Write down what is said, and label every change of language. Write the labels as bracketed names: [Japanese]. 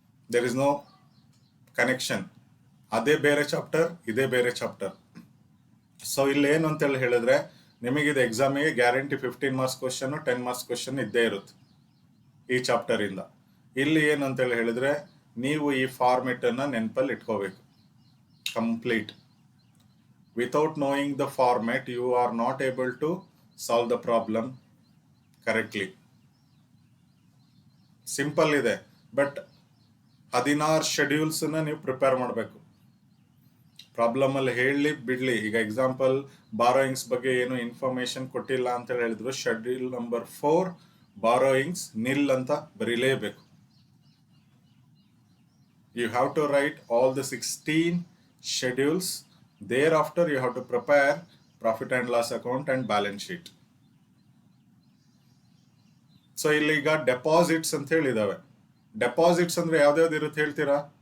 [English] There is no connection. [Kannada] ಅದೇ ಬೇರೆ [English] chapter, [Kannada] ಇದೇ ಬೇರೆ [English] Chapter. [Kannada] ಸೊ ಇಲ್ಲಿ ಏನು ಅಂತೇಳಿ ಹೇಳಿದ್ರೆ, ನಿಮಗಿದು ಎಕ್ಸಾಮಿಗೆ guarantee 15 marks question, 10 marks question ಇದ್ದೇ ಇರುತ್ತೆ ಈ ಚಾಪ್ಟರ್ ಇಂದ. ಇಲ್ಲಿ ಏನು ಅಂತೇಳಿ ಹೇಳಿದ್ರೆ, ನೀವು ಈ ಫಾರ್ಮೆಟ್ ಅನ್ನ ನೆನಪಲ್ಲಿ ಇಟ್ಕೋಬೇಕು. [English] Complete. Without knowing the format, you are not able to solve the problem correctly. [Kannada] Simple ಇದೆ, ಬಟ್ 16 ಶೆಡ್ಯೂಲ್ಸ್ ನೀವು ಪ್ರಿಪೇರ್ ಮಾಡಬೇಕು. ಪ್ರಾಬ್ಲಮ್ ಅಲ್ಲಿ ಹೇಳಿ ಬಿಡ್ಲಿ. ಈಗ ಎಕ್ಸಾಂಪಲ್ ಬಾರೋಯಿಂಗ್ಸ್ ಬಗ್ಗೆ ಏನು ಇನ್ಫಾರ್ಮೇಶನ್ ಕೊಟ್ಟಿಲ್ಲ ಅಂತ ಹೇಳಿದ್ರು, ಶೆಡ್ಯೂಲ್ ನಂಬರ್ 4 ಬಾರೋಯಿಂಗ್ಸ್ ನಿಲ್ ಅಂತ ಬರೀಲೇಬೇಕು. [English] You have to write all the 16 schedules. Thereafter, you have to prepare profit and loss account and balance sheet. [Kannada] So ಇಲ್ಲಿಗ deposits ಅಂತ ಹೇಳಿದಾವೆ. ಡೆಪಾಸಿಟ್ಸ್ ಅಂದ್ರೆ ಯಾವ್ದಾವ್ದು ಇರುತ್ತೆ ಹೇಳ್ತೀರಾ?